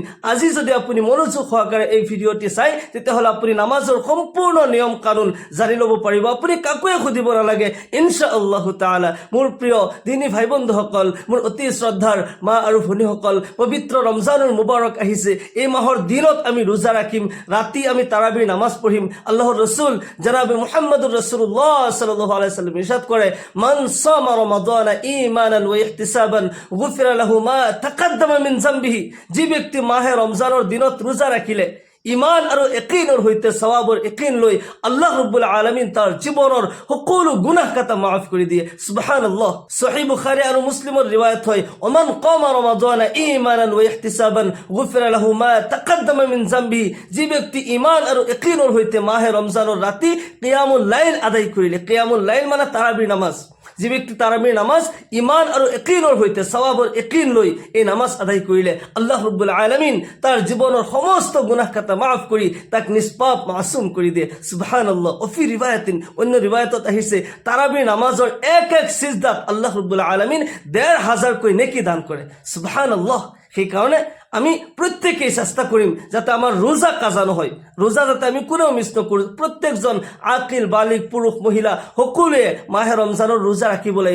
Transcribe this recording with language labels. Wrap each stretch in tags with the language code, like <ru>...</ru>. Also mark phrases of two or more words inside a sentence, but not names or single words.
<as>আজি যদি আপুনি মনোযোগ সহকাৰে এই ভিডিঅ'টি চাই তেতিয়াহ'লে আপুনি নামাজৰ সম্পূৰ্ণ নিয়ম কানুন জানি ল'ব পাৰিব, আপুনি কাকোৱে সুধিব নালাগে</as> <ar>إن شاء الله تعالى.</ar> <as>মোৰ প্ৰিয় দিনী ভাই বন্ধুসকল, মোৰ অতি শ্ৰদ্ধাৰ মা আৰু ভনীসকল, পবিত্ৰ ৰমজানুল মুবাৰক আহিছে। এই মাহৰ দিনত আমি ৰোজা ৰাখিম, ৰাতি আমি তাৰাবিৰ নামাজ পঢ়িম। আল্লাহৰ ৰাসূল জনাবে মুহাম্মদুৰ ৰাসূলুল্লাহ</as> <ar>صلى الله عليه وسلم</ar> <as>ইৰশাদ কৰে,</as> <ar>من صام رمضان إيمانا واحتسابا غفر له ما تقدم من ذنبه.</ar> <as>যে ব্যক্তি মাহে রমজানৰ দিনত ৰোজা ৰাখিলে ইমান আৰু ইয়াকিনৰ সৈতে সওয়াবৰ ইয়াকিন লৈ আল্লাহ ৰাব্বুল আলামিন তাৰ জীৱনৰ সকলো গুনাহ কাটা মাফ কৰি দিয়ে। সুবহানাল্লাহ। সহিহ বুখাৰী আৰু মুছলিমৰ ৰিৱায়াত হয়,</as> <ar>ومن قام رمضان إيمانا واحتسابا غفر له ما تقدم من ذنبه.</ar> <as>যে ব্যক্তি ইমান আৰু ইয়াকিনৰ সৈতে মাহে ৰমজানৰ ৰাতি</as> <ar>قيام الليل</ar> <as>আদায় কৰিলে,</as> <ar>قيام الليل</ar> <as>মানে তাৰাবিৰ নামাজ, যে ব্যক্তি তারাবির নামাজ ইমান আৰু ইয়াকিনৰ সৈতে সওয়াবৰ ইয়াকিন লৈ এই নামাজ আদায় কৰিলে আল্লাহ ৰাব্বুল আলামিন তাৰ জীৱনৰ সমস্ত গুনাহ কাটা মাফ কৰি তাক নিষ্পাপ মাসুম কৰি দিয়ে। সুবহানাল্লাহ।</as> <ar>وفي رواية,</ar> <as>অন্য ৰিৱায়াতত আহিছে তাৰাবিৰ নামাজৰ এক এক সিজদাত আল্লাহ ৰাব্বুল আলামিন ১৫০০ কৈ নেকি দান কৰে। সুবহানাল্লাহ। সেইকাৰণে আমি প্ৰত্যেকেই চেষ্টা কৰিম যাতে আমাৰ ৰোজা কাজা নহয়, ৰোজা যাতে আমি কোনেও মিছ নকৰোঁ। প্ৰত্যেকজন আকিল বালিক পুৰুষ মহিলা সকলোৱে মাহে ৰমজানৰ ৰোজা ৰাখিব লাগিব।</as>